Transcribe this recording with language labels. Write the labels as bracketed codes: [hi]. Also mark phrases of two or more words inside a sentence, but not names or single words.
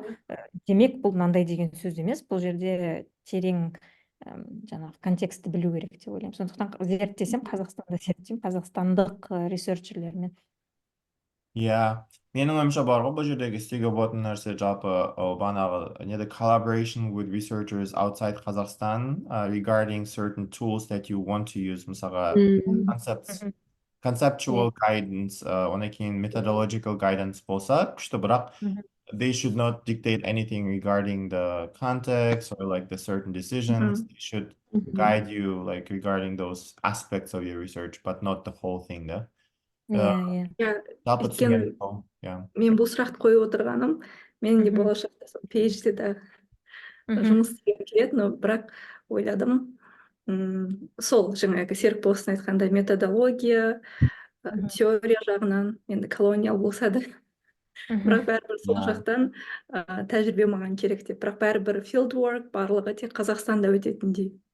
[kk] Демек бұл мынандай деген сөз емес, бұл жерде терең жаңағы контекстті білу керек деп ойлаймын. Сондықтан зерттесем, Қазақстанда зерттеймін, қазақстандық ресерчерлермен. Менің ойымша бар ғой, бұл жердегі істеуге болатын нәрсе жалпы бағанағы неде [en] collaboration with researchers outside Kazakhstan regarding certain tools that you want to use. Мысалға conceptual guidance, [kk] одан кейін [en] methodological guidance [kk] болса күшті, бірақ [en] they should not dictate anything regarding the context or like the certain decisions. They should guide you like regarding those aspects of your research, but not the whole thing. [kk] Өйткені мен бұл сұрақты қойып отырғаным, мен де болашақта PhD-де жұмыс істегім келеді, но бірақ ойладым, сол жаңағы Серік Болсын айтқандай методология, теория жағынан, енді колониал болса да, бірақ бәрібір сол жақтан тәжірибе маған керек деп, бірақ бәрібір [en] field work [kk] барлығы тек Қазақстанда өтетіндей.